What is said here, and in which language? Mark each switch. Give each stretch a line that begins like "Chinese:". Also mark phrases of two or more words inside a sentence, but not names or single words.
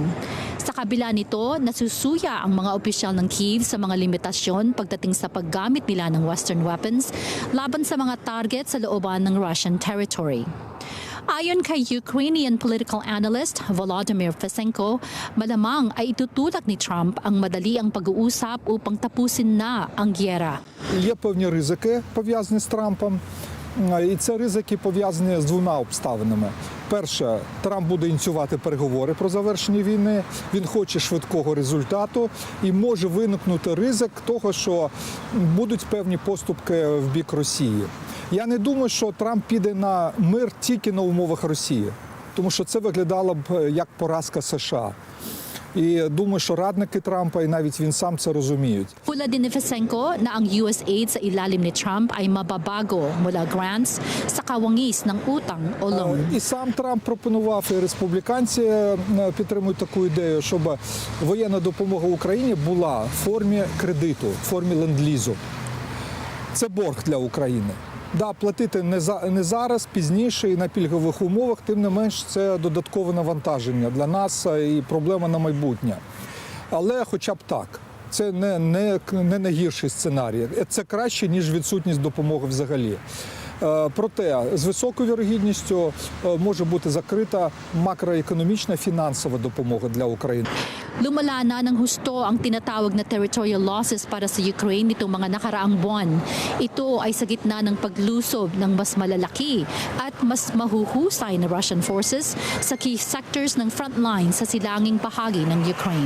Filipino: Sa kabila nito, nasusuya ang mga opisyal ng Kyiv sa mga limitasyon pagdating sa paggamit nila ng
English: Western weapons
Filipino: laban sa mga target sa looban ng
English: Russian territory.
Filipino: Ayon kay
English: Ukrainian political analyst
Filipino: Volodymyr Fesenko, malamang ay itutulak ni Trump ang madali ang pag-uusap upang tapusin na ang giyera.
Ukrainian: Є певні ризики, пов'язані з Трампом, і це ризики пов'язані з двома обставинами. Перше, Трамп буде ініціювати переговори про завершення війни, він хоче швидкого результату і може виникнути ризик того, що будуть певні поступки в бік Росії. Я не думаю, що Трамп піде на мир тільки на умовах Росії, тому що це виглядало б як поразка США. І думаю, що радники Трампа і навіть він сам це розуміють.
Filipino: Pula din ni Fesenko na ang US aid sa ilalim ni Trump ay mababago mula grants sa kawangis ng utang o loan.
Ukrainian: І сам Трамп пропонував, і республіканці підтримують таку ідею, щоб воєнна допомога Україні була в формі кредиту, в формі ленд-лізу. Це борг для України. Да, платити не зараз, пізніше і на пільгових умовах, тим не менш це додаткове навантаження для нас і проблема на майбутнє. Але хоча б так, це не найгірший сценарій. Це краще, ніж відсутність допомоги взагалі. Проте з високою вірогідністю може бути закрита макроекономічна фінансова допомога для України.
Filipino: Lumala na ng husto ang tinatawag na
English: territorial losses
Filipino: para sa Ukraine nitong mga nakaraang buwan. Ito ay sa gitna ng paglusob ng mas malalaki at mas mahuhusay na
English: Russian forces
Filipino: sa
English: key sectors
Filipino: ng frontline sa silanging bahagi ng Ukraine.